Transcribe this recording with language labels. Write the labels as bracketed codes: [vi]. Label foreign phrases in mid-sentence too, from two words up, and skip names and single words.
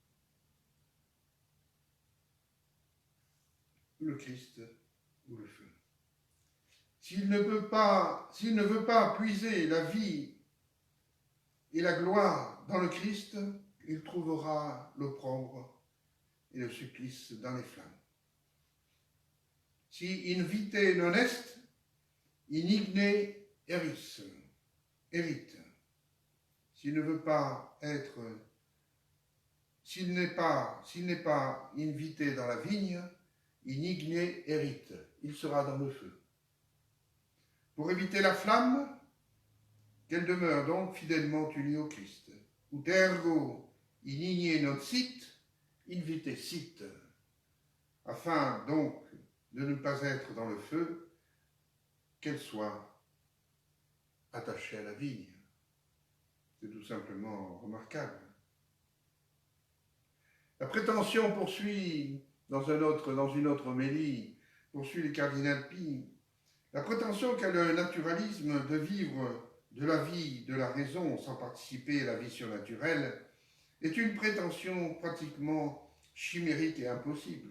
[fr] Ou le Christ, ou le feu. S'il ne veut pas puiser la vie et la gloire dans le Christ, il trouvera l'opprobre et le supplice dans les flammes. [la] si in vite non est, in igne eris, erit. [fr] S'il ne veut pas être, s'il n'est pas invité dans la vigne, [la] in igne erit, [fr] il sera dans le feu. Pour éviter la flamme, qu'elle demeure donc fidèlement unie au Christ. [la] Ut ergo in igne non sit, in vite sit. [fr] Afin donc de ne pas être dans le feu, qu'elle soit attachée à la vigne. C'est tout simplement remarquable. La prétention poursuit, dans une autre homélie, poursuit le cardinal Pie, la prétention qu'a le naturalisme de vivre de la vie de la raison sans participer à la vie surnaturelle est une prétention pratiquement chimérique et impossible.